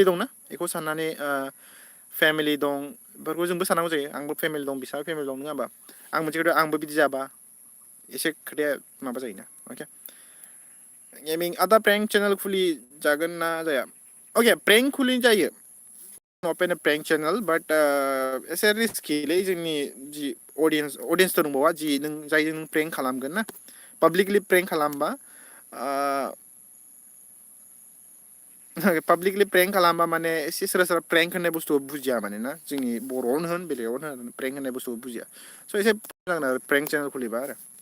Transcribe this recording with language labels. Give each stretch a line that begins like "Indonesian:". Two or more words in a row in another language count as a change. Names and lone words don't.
Bodo: दंना बेखौ साननानै फेमिलि दं बेफोरखौ जोंबो साननांगौ जायो आंबो फेमिलि दं बिसाबो फेमिलि दं नङा होमबा आं मोनसे खोथा आंबो बिदि जाबा एसे खोथाया माबा जायोना अके गेमिं आदा
English: prank channel
Bodo: खुलि जागोन ना जाया अके प्रेंक खुलि जायो
English: open a prank channel but
Bodo: एसे रिस्किलै जोंनि जि अडियन्स दंबावा जि नों जायजों नों प्रेंक खालामगोन ना
English: publicly prank
Bodo: खालामबा
English: publicly prank
Bodo: खालामबा माने एसे सोरबा सोरबा प्रेंक होननाय बुस्थुखौ बुजिया माने ना जोंनि बर'आवनो होन बेलेगावनो होन प्रेंक होननाय बुस्थुखौ बुजिया स' एसे मोजां आरो
English: prank channel
Bodo: खुलिबा आरो